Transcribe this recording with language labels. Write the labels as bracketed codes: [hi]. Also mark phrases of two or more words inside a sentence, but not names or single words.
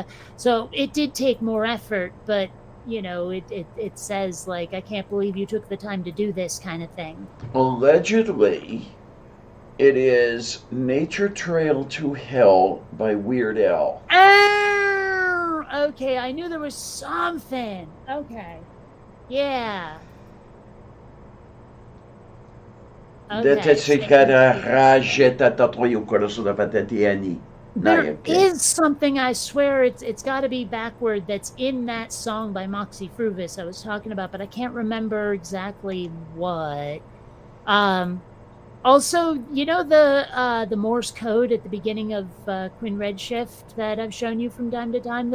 [en] So it did take more effort, but, it says like, I can't believe you took the time to do this kind of thing. Allegedly, It is Nature Trail to Hell by Weird Al. Oh, okay. I knew there was something. Okay. Yeah. Dette Okay. si cara rajeta tatroyu coração da patatiani. There is something, I swear, it's got to be backward, that's in that song by Moxie Fruvis I was talking about, but I can't remember exactly what. Also, you know the Morse code at the beginning of Queen Redshift that I've shown you from time to time?